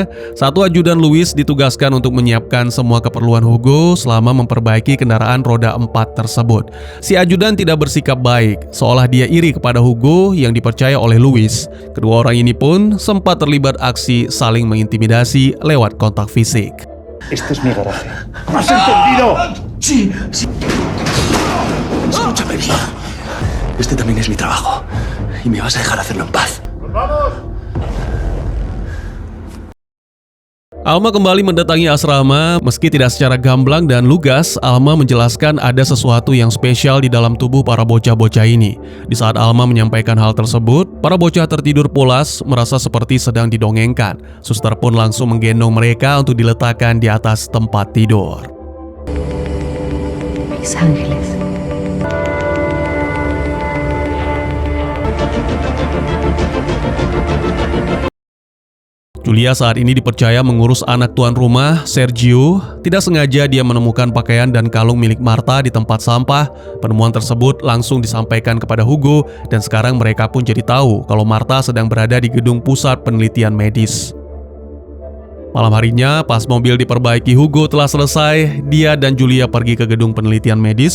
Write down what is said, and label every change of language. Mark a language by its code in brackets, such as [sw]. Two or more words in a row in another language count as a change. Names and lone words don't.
[id] Satu ajudan Luis ditugaskan untuk menyiapkan semua keperluan Hugo selama memperbaiki kendaraan roda 4 tersebut. Si ajudan tidak bersikap baik, seolah dia iri kepada Hugo yang dipercaya oleh Luis. Kedua orang ini pun sempat terlibat aksi saling mengintimidasi lewat kontak fisik. [es] Este es mi garaje. ¿Has entendido? Sí, sí. Escúchame bien. Este también es mi trabajo. Y me vas a dejar hacerlo en paz. [id] Alma kembali mendatangi asrama. Meski tidak secara gamblang dan lugas, Alma menjelaskan ada sesuatu yang spesial di dalam tubuh para bocah-bocah ini. Di saat Alma menyampaikan hal tersebut, para bocah tertidur pulas, merasa seperti sedang didongengkan. Suster pun langsung menggendong mereka untuk diletakkan di atas tempat tidur. [es] Mis ángeles. [id] Julia saat ini dipercaya mengurus anak tuan rumah, Sergio. Tidak sengaja dia menemukan pakaian dan kalung milik Marta di tempat sampah. Penemuan tersebut langsung disampaikan kepada Hugo dan sekarang mereka pun jadi tahu kalau Marta sedang berada di gedung pusat penelitian medis. Malam harinya, pas mobil diperbaiki Hugo telah selesai, dia dan Julia pergi ke gedung penelitian medis.